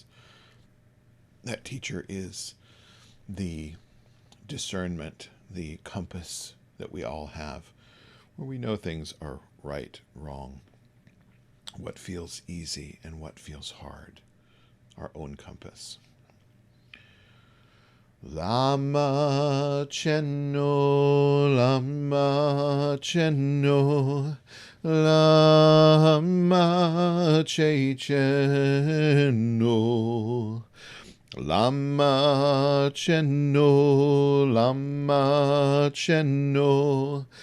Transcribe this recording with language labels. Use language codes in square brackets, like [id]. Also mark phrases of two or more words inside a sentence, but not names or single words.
[en] That teacher is the discernment, the compass that we all have, where we know things are right, wrong, what feels easy and what feels hard, our own compass. [bo] བླ་མ་མཁྱེན་ནོ། བླ་མ་མཁྱེན་ནོ། བླ་མ་མཁྱེན་མཁྱེན་ནོ། བླ་མ་མཁྱེན་ནོ། བླ་མ་མཁྱེན་ནོ,